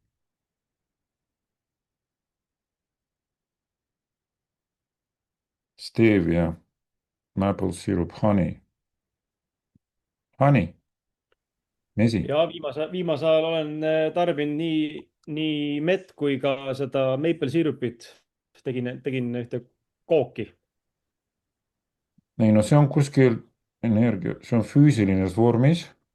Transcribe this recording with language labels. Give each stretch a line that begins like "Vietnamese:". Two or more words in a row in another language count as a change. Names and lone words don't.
English: Stevia, maple syrup, honey,
Estonian: mesi. ja viimasel ajal olen tarbinud nii mett kui ka seda maple sirupit. tegin ühte kooki. ei no see on kuskil energia, see on füüsilises vormis.